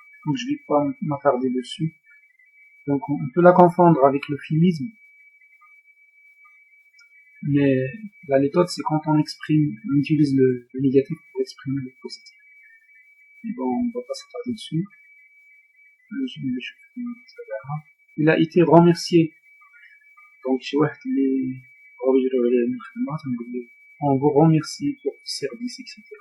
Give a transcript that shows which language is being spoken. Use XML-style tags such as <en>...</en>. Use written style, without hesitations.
<fr>Donc je vais pas m'attarder dessus. Donc on peut la confondre avec le philisme. Mais la létote, c'est quand on utilise le négatif pour exprimer le positif. Et bon, on va pas s'attarder dessus. Il a été remercié. Donc</fr> <ar>شي واحد اللي بغاو يجريو عليه من الخدمة تنقول له</ar> <fr>on vous remercie pour le service, etc.</fr>